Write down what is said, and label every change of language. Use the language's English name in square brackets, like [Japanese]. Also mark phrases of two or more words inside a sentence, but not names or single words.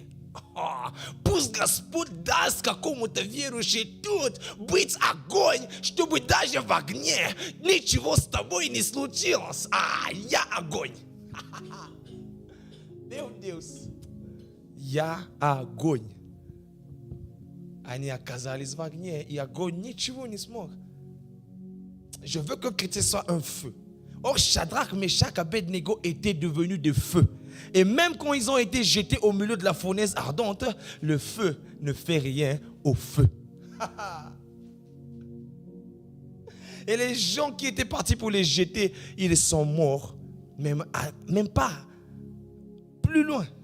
[Russian] Пусть Господь даст какому-то верующему тут быть огонь, чтобы даже в огне ничего с тобой не случилось. Я огонь. [Portuguese] Meu Deus. [Russian] Я огонь. Они оказались в огне, и огонь ничего не смог. [French] Je veux que le chrétien soit un feu. Or, Shadrach, Meshach, Abednego étaient devenus de feu. Et même quand ils ont été jetés au milieu de la fournaise ardente, le feu ne fait rien au feu. Et les gens qui étaient partis pour les jeter, ils sont morts, même pas plus loin.